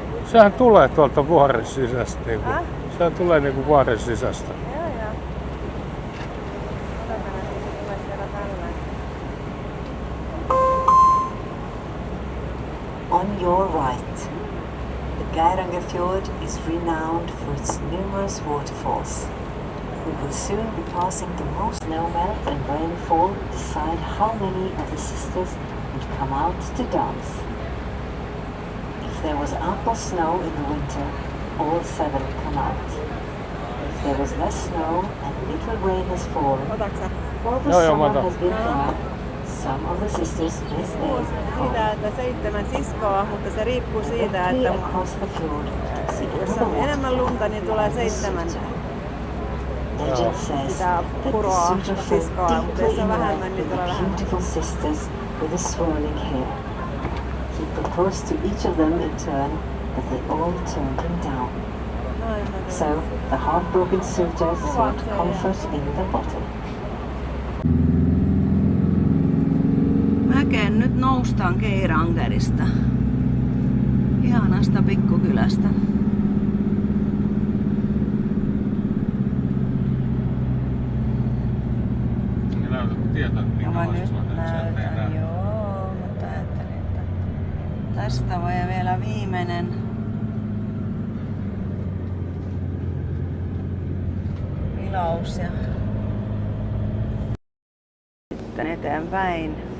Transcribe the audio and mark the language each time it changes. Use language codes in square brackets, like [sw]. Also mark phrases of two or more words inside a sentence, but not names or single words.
[fi] Sehän tulee tuolta vuoren sisästä. Niinku. Häh? Sehän tulee niinku vuoren sisästä. Joo, joo. Odotan, että se tulee siellä tällä. [en] On your right, the Geiranger Fjord is renowned for its numerous waterfalls. We will soon be passing the most snowmelt and rainfall decide how many of the sisters would come out to dance. If there was ample snow in the winter, all 7 come out. If there was less snow and little rain has fallen, [fi] Otaksä? [en] while the [fi] Joo, [en] summer [fi] mä otan. [en] has been there, some of the sisters will stay [fi] Siitä, että 7 siskoa, mutta se riippuu siitä, että [en] across the fjord and see [fi] jos [en] another [fi] on enemmän lunta, niin tulee 7 [en] Legend says [fi] sitä [en] that the [fi] puroa [en] suitor fell [fi] siskoa, mutta [en] deeply [fi] jos [en] in [fi] on [en] love [fi] vähemmän, niin [en] with [fi] tulee [en] the [fi] vähemmän. [en] beautiful sisters with the swirling hair. He proposed to each of them in turn, but they all turned him down. So the heartbroken suitor sought comfort in the bottle. [fi] Mäkeen nyt noustaan Geirangerista. Ihanasta pikkukylästä. Ja mä nyt näytän, joo, mutta ajattelin, että tästä voi vielä viimeinen vilaus ja sitten eteenpäin.